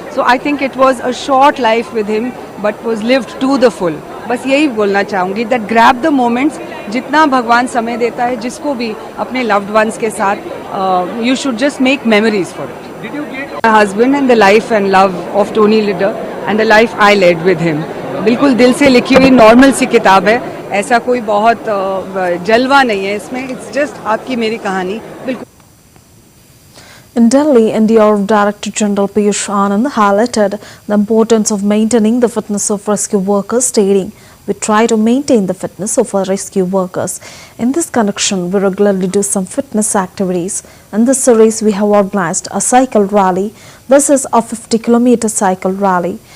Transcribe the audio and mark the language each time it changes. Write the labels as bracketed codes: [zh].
[en] So I think it was a short life with him, but was lived to the full. [hi] बस यही बोलना चाहूँगी [en] that grab the moments, [hi] जितना भगवान समय देता है जिसको भी अपने [en] loved ones [hi] के साथ, [en] you should just make memories for it. Did you get My husband and the life and love of Tony Lidder and the life I led with him. [hi] बिल्कुल दिल से लिखी हुई नॉर्मल सी किताब है, ऐसा कोई बहुत जलवा नहीं है इसमें, [en] it's just [hi] आपकी मेरी कहानी बिल्कुल। [en] In Delhi, NDRF Director General Piyush Anand highlighted the importance of maintaining the fitness of rescue workers, stating, "We try to maintain the fitness of our rescue workers. In this connection, we regularly do some fitness activities. In this series, we have organized a cycle rally. This is a 50-kilometer cycle rally."